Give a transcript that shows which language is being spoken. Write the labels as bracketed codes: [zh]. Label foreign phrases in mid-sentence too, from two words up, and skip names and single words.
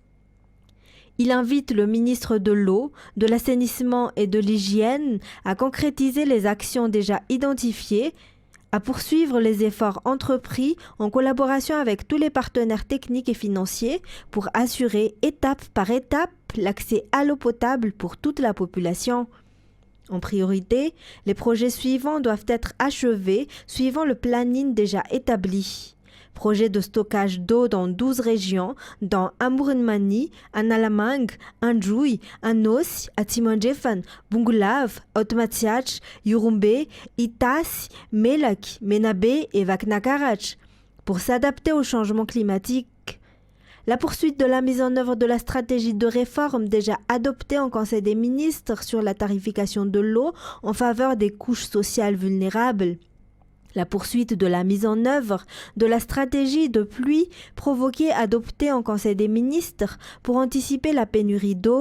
[fr] Il invite le ministre de l'Eau, de l'Assainissement et de l'Hygiène à concrétiser les actions déjà identifiées, à poursuivre les efforts entrepris en collaboration avec tous les partenaires techniques et financiers pour assurer étape par étape l'accès à l'eau potable pour toute la population. En priorité, les projets suivants doivent être achevés suivant le planning déjà établi. Projet de stockage d'eau dans 12 régions, dans Amourenmani, Analamang, Anjouy, Anos, Atimandjefan, Bungulav, Otmatiach, Yurumbe, Itas, Melak, Menabe et Vaknakarach, pour s'adapter au changement climatique. La poursuite de la mise en œuvre de la stratégie de réforme déjà adoptée en Conseil des ministres sur la tarification de l'eau en faveur des couches sociales vulnérables. La poursuite de la mise en œuvre de la stratégie de pluie provoquée adoptée en Conseil des ministres pour anticiper la pénurie d'eau.